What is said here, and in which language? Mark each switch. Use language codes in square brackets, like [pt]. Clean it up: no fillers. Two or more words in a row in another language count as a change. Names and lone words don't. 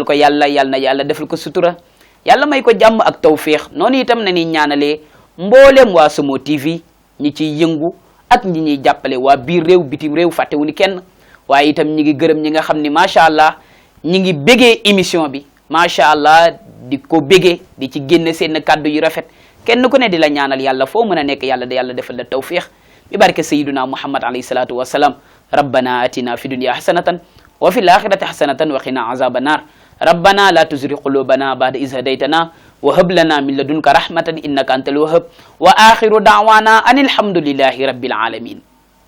[wo] ko yàlla defal ko sutura yàlla may ko jàmm ak tawfiix noonu itam na ni ñaanalee mboolem waa Somo TV ñi ciy yëngu ak ñi ñuy jàppale waa biir réew bitim réew fàttewuñu kenn waaye itam ñi ngi gërëm ñi nga xam ne [ar] ما شاء الله [wo] ñi ngi bégee émission bi [ar] ما شاء الله [wo] di ko bégee di ci génne seen kàddu yu rafet kenn ku ne di la ñaanal yàlla foo mën a nekk yàlla defal la tawfiix bi barke [ar] سيدنا محمد عليه الصلاة والسلام. ربنا آتنا في الدنيا حسنة وفي الآخرة حسنة وقنا عذاب النار. ربنا لا تزغ قلوبنا بعد إذ هديتنا وهب لنا من لدنك رحمة إنك أنت الوهاب وآخر دعوانا أن الحمد لله رب العالمين.